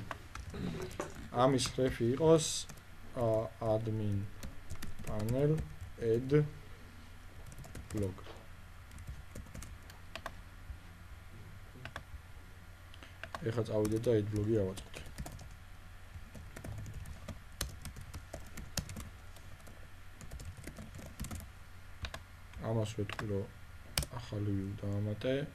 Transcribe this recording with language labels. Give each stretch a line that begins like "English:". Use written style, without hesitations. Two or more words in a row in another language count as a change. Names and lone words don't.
Georgian: ამის ხრეფი იყოს
English: admin panel add blog.
Georgian: ეხლა წავიდეთ და
English: add blog-
Georgian: ი ავაწყოთ. ამას ვეთქვი რომ ახალი view დავამატე.